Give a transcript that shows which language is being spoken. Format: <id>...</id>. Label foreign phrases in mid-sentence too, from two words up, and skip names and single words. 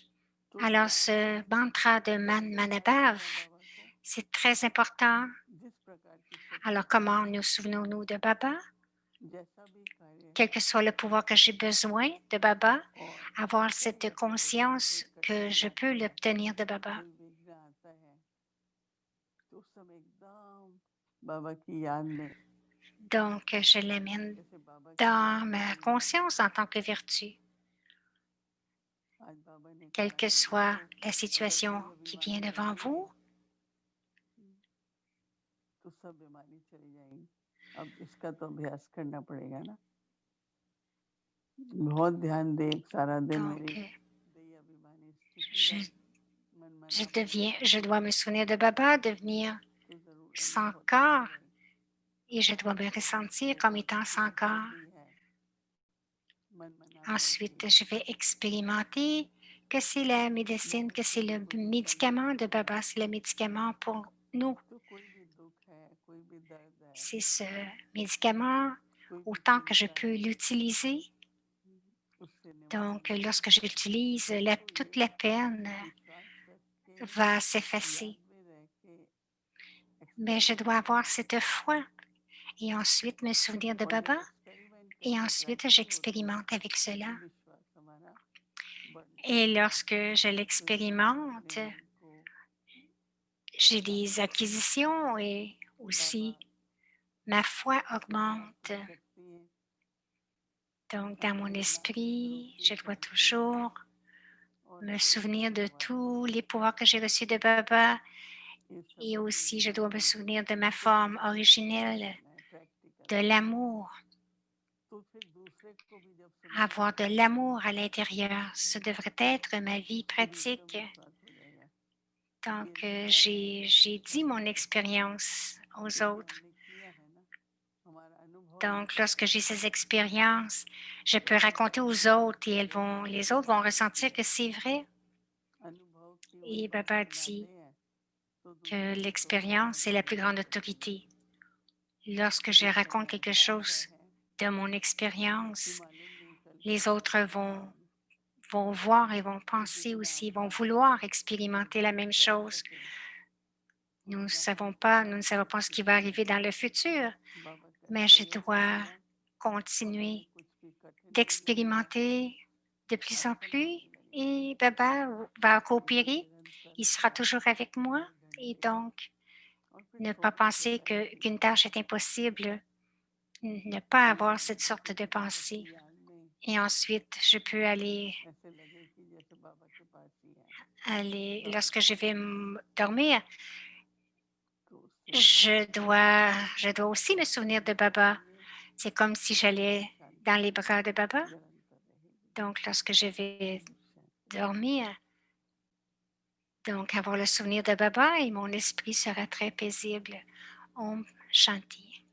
<fr>Alors, ce mantra de Manabhav, c'est très important. Alors, comment nous souvenons-nous de Baba? Quel que soit le pouvoir que j'ai besoin de Baba, avoir cette conscience que je peux l'obtenir de Baba.</fr> <hi>तो उस समय एकदम बाबा की याद में</hi> <fr>Donc, je l'amène</fr> <hi>जैसे बाबा की</hi> <fr>dans</fr> <hi>याद में</hi> <fr>ma</fr> <hi>हम</hi> <fr>conscience en tant que vertu,</fr> <hi>आज बाबा ने</hi> <fr>quelle</fr> <hi>कहा</hi> <fr>que</fr> <hi>कि</hi> <fr>soit</fr> <hi>देखो</hi> <fr>la</fr> <hi>अगर</hi> <fr>situation</fr> <hi>कोई</hi> <fr>qui</fr> <hi>अभिमानी</hi> <fr>vient devant</fr> <hi>रहेंगे</hi> <fr>vous.</fr> <hi>तो सब बीमारी चली जाएगी। अब इसका तो अभ्यास करना पड़ेगा ना। बहुत ध्यान दे सारा दिन मेरी</hi> <fr>Donc,</fr> <hi>दई अभिमानी स्थिति रहे</hi> <fr>je</fr> <hi>मनमनापन</hi> <fr>je dois me souvenir de Baba, devenir</fr> <hi>तो जरूर</hi> <fr>sans</fr> <hi>अनुभव तो</hi> <fr>corps,</fr> <hi>होगा</hi> <fr>et je dois me ressentir comme étant sans corps.</fr> <hi>ही है मनमनापन</hi> <fr>Ensuite,</fr> <hi>की</hi> <fr>je vais expérimenter que c'est la médecine, que c'est le médicament de Baba, c'est le médicament pour nous.</fr> <hi>तो कोई भी दुख है कोई भी दर्द है</hi> <fr>C'est ce médicament,</fr> <hi>कोई भी</hi> <fr>autant que je</fr> <hi>चिंता</hi> <fr>peux</fr> <hi>है</hi> <fr>l'utiliser.</fr> <hi>उससे निवारण</hi> <fr>Donc,</fr> <hi>होगा।</hi> <fr>lorsque j'utilise</fr> <hi>तो</hi> <fr>toute</fr> <hi>ये</hi> <fr>la peine</fr> <hi>विश्वास रख के</hi> <fr>va s'effacer.</fr> <hi>याद में रह के</hi> <fr>Mais je dois</fr> <hi>एक्सपेरिमेंट</hi> <fr>avoir</fr> <hi>करना</hi> <fr>cette foi et ensuite me souvenir de</fr> <hi>और जब</hi> <fr>Baba</fr> <hi>एक्सपेरिमेंट</hi> <fr>et</fr> <hi>करके</hi> <fr>ensuite</fr> <hi>प्रैक्टिस होती है</hi> <fr>j'expérimente avec</fr> <hi>तो</hi> <fr>cela.</fr> <hi>विश्वास हमारा बढ़ता</hi> <fr>Et</fr> <hi>है</hi> <fr>lorsque je</fr> <hi>तो इससे हम अपने</hi> <fr>l'expérimente,</fr> <hi>मन को</hi> <fr>j'ai</fr> <hi>शांत</hi> <fr>des</fr> <hi>करते हैं</hi> <fr>acquisitions et</fr> <hi>कि बाबा</hi> <fr>aussi ma foi</fr> <hi>विश्वास</hi> <fr>augmente.</fr> <hi>में शक्ति है</hi> <fr>Donc, dans mon</fr> <hi>अपने नाम में</hi> <fr>esprit,</fr> <hi>भरोसे</hi> <fr>je dois</fr> <hi>शक्ति है</hi> <fr>toujours</fr> <hi>और</hi> <fr>me</fr> <hi>अपने</hi> <fr>souvenir de</fr> <hi>पैदावार</hi> <fr>tous</fr> <hi>में</hi> <fr>les pouvoirs que</fr> <hi>शक्ति</hi> <fr>j'ai reçus de Baba</fr> <hi>ये सब</hi> <fr>et</fr> <hi>अपने</hi> <fr>aussi je</fr> <hi>ध्यान</hi> <fr>dois me</fr> <hi>में</hi> <fr>souvenir de ma</fr> <hi>खुद</hi> <fr>forme</fr> <hi>अनुभव</hi> <fr>originelle,</fr> <hi>करना है प्रैक्टिकल</hi> <fr>de l'amour,</fr> <hi>तो फिर दूसरे को भी जब</hi> <fr>avoir de</fr> <hi>सुनाएंगे</hi> <fr>l'amour à l'intérieur. Ce devrait être ma vie</fr> <hi>तो भी एकदम</hi> <fr>pratique.</fr> <hi>विश्वास हो जाएगा</hi> <fr>Donc,</fr> <hi>ये जो है</hi> <fr>j'ai</fr> <hi>इसका</hi> <fr>dit mon</fr> <hi>अनुभव</hi> <fr>expérience aux</fr> <hi>क्योंकि</hi> <fr>autres.</fr> <hi>हमने किया है ना हमारा अनुभव ही</hi> <fr>Donc,</fr> <hi>कहता</hi> <fr>lorsque j'ai</fr> <hi>है</hi> <fr>ces expériences, je</fr> <hi>तो</hi> <fr>peux</fr> <hi>अनुभव</hi> <fr>raconter</fr> <hi>की</hi> <fr>aux autres et les autres vont ressentir que c'est vrai.</fr> <hi>अनुभव की वही</hi> <fr>Et</fr> <hi>बातें</hi> <fr>Baba</fr> <hi>बनाते</hi> <fr>dit</fr> <hi>हैं तो</hi> <fr>que</fr> <hi>दूसरे उसको</hi> <fr>l'expérience est</fr> <hi>समझने</hi> <fr>la</fr> <hi>में</hi> <fr>plus grande</fr> <hi>दिक्कत नहीं</hi> <fr>autorité.</fr> <hi>होती</hi> <fr>Lorsque je</fr> <hi>जिस</hi> <fr>raconte</fr> <hi>समय</hi> <fr>quelque</fr> <hi>अभ्यास</hi> <fr>chose</fr> <hi>है</hi> <fr>de mon</fr> <hi>कि</hi> <fr>expérience,</fr> <hi>मालूम नहीं कल क्या</hi> <fr>les autres</fr> <hi>होगा</hi> <fr>vont voir et vont</fr> <hi>तो</hi> <fr>penser</fr> <hi>जितना</hi> <fr>aussi, vont</fr> <hi>अभ्यास</hi> <fr>vouloir expérimenter la même</fr> <hi>कर</hi> <fr>chose.</fr> <hi>सके</hi> <fr>Nous</fr> <hi>उतना हम</hi> <fr>ne savons</fr> <hi>वर्तमान</hi> <fr>pas ce qui va</fr> <hi>स्थिति</hi> <fr>arriver</fr> <hi>में</hi> <fr>dans le futur,</fr> <hi>बाबा का</hi> <fr>mais je</fr> <hi>सहयोग</hi> <fr>dois</fr> <hi>मिलेगा और हमें</hi> <fr>continuer</fr> <hi>कुछ भी कठिन नहीं लगेगा</hi> <fr>d'expérimenter de plus en</fr> <hi>आसान</hi> <fr>plus</fr> <hi>होने लगेगा</hi> <fr>et Baba va coopérer.</fr> <hi>निरंतर</hi> <fr>Il sera</fr> <hi>अभ्यास</hi> <fr>toujours avec moi</fr> <hi>हर</hi> <fr>et</fr> <hi>घंटे</hi> <fr>donc</fr> <hi>और फिर</hi> <fr>ne pas</fr> <hi>छोटा</hi> <fr>penser</fr> <hi>छोटा</hi> <fr>qu'une tâche est impossible, ne pas avoir cette sorte de</fr> <hi>क्योंकि बाबा</hi> <fr>pensée.</fr> <hi>की याद में</hi> <fr>Et ensuite, je peux</fr> <hi>ऐसे लगे कि जैसे बाबा के पास ही है</hi> <fr>aller</fr> <hi>बाबा</hi> <fr>lorsque</fr> <hi>के</hi> <fr>je vais</fr> <hi>साथ</hi> <fr>dormir,</fr> <hi>तो उससे</hi> <fr>je dois aussi me souvenir de Baba.</fr> <hi>ये</hi> <fr>C'est comme si</fr> <hi>हमारी</hi> <fr>j'allais dans</fr> <hi>शांति</hi> <fr>les bras de Baba.</fr> <hi>निरंतर रहेगी</hi> <fr>Donc, lorsque je vais</fr> <hi>ओम शांति</hi> <fr>dormir, donc avoir le souvenir de Baba et mon esprit sera très paisible.</fr> <hi>ओम शांति.</hi>